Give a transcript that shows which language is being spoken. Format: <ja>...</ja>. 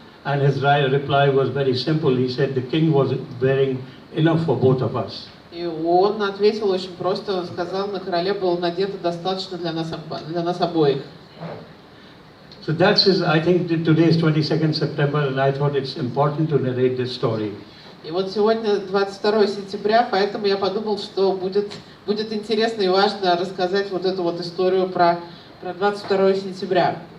<en>And his reply was very simple. He said the king was wearing enough for both of us.</en> <ru>И он ответил очень просто, он сказал, на короле было надето достаточно для нас обоих.</ru> <en>So that's I think today is 22nd September, and I thought it's important to narrate this story.</en> <ru>И вот сегодня 22 сентября, поэтому я подумал, что будет интересно и важно рассказать вот эту вот историю про 22 сентября.</ru>